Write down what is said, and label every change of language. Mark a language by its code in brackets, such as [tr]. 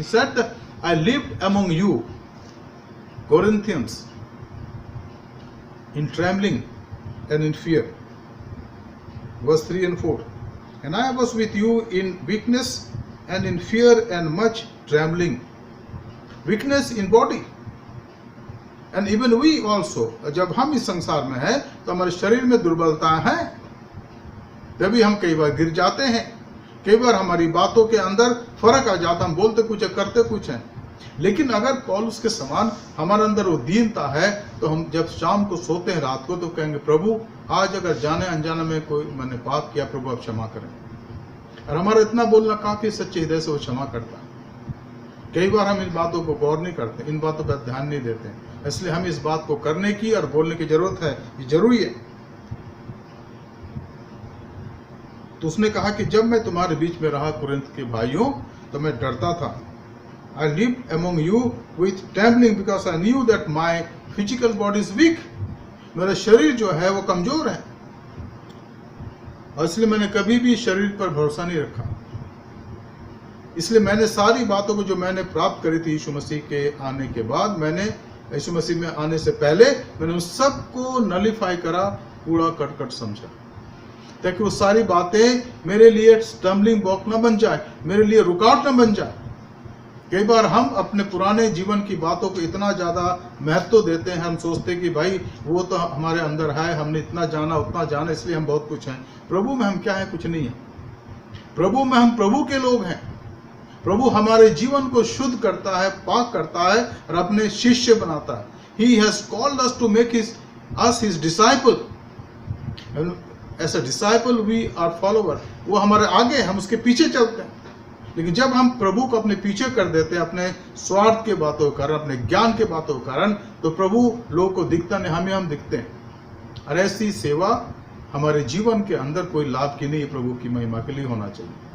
[en] He said, I lived among you, Corinthians, in trembling and in fear. Verse 3 and 4. And I was with you in weakness and in fear and much trembling. Weakness in body. And even we also, [hi] जब हम इस संसार में हैं तो हमारे शरीर में दुर्बलता है. तभी हम कई बार गिर जाते हैं, कई बार हमारी बातों के अंदर फर्क आ जाता, हम बोलते कुछ है करते कुछ हैं. लेकिन अगर पौलुस के समान हमारे अंदर वो दीनता है तो हम जब शाम को सोते हैं रात को तो कहेंगे, प्रभु आज अगर जाने अनजाने में कोई मैंने पाप किया, प्रभु आप क्षमा करें. और हमारा इतना बोलना काफी सच्चे हृदय से वो क्षमा करता है. कई बार हम इन बातों को गौर नहीं करते, इन बातों पर ध्यान नहीं देते, इसलिए हमें इस बात को करने की और बोलने की जरूरत है. ये जरूरी है. तो उसने कहा कि जब मैं तुम्हारे बीच में रहा कुरिन्थ के भाइयों तो मैं डरता था. [en] I lived among you with trembling because I knew that my physical body is weak. [hi] मेरा शरीर जो है वो कमजोर है, और इसलिए मैंने कभी भी शरीर पर भरोसा नहीं रखा. इसलिए मैंने सारी बातों को जो मैंने प्राप्त करी थी यीशु मसीह के आने के बाद, मैंने यीशु मसीह में आने से पहले मैंने उन सबको नलीफाई करा, कूड़ा करकट समझा, ताकि वो सारी बातें मेरे लिए स्टम्बलिंग ब्लॉक न बन जाए, मेरे लिए रुकावट न बन जाए. कई बार हम अपने पुराने जीवन की बातों को इतना ज़्यादा महत्व देते हैं, हम सोचते हैं कि भाई वो तो हमारे अंदर है, हमने इतना जाना उतना जाना, इसलिए हम बहुत कुछ हैं. प्रभु में हम क्या है? कुछ नहीं है. प्रभु में हम प्रभु के लोग हैं. प्रभु हमारे जीवन को शुद्ध करता है, पाक करता है और अपने शिष्य बनाता है. [en] He has called us to make us his disciple. As a disciple we are follower. [hi] वो हमारे आगे, हम उसके पीछे चलते हैं. लेकिन जब हम प्रभु को अपने पीछे कर देते हैं अपने स्वार्थ के बातों के कारण, अपने ज्ञान के बातों के कारण, तो प्रभु लोगों को दिखता नहीं, हम दिखते हैं। और ऐसी सेवा हमारे जीवन के अंदर कोई लाभ की नहीं, प्रभु की महिमा के लिए होना चाहिए।